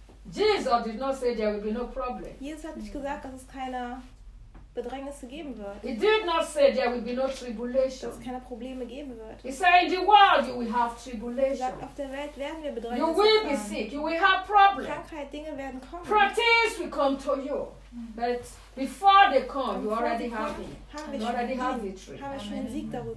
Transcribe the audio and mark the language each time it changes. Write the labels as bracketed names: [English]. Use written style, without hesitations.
[English] Jesus did not say there will be no problem. [German] Jesus hat nicht gesagt, dass es keine Bedrängnisse geben wird. [English] He did not say there will be no tribulation. [German] Dass es keine Probleme geben wird. [English] He said in the world you will have tribulation. [German] Sagt, auf der Welt werden wir Bedrängnisse. [English] You will be sick. You will have problems. [German] Krankheit, Dinge werden kommen. [English] Proteins will come to you, but before they come, you already have it. [German] Habe ich schon einen Sieg darüber.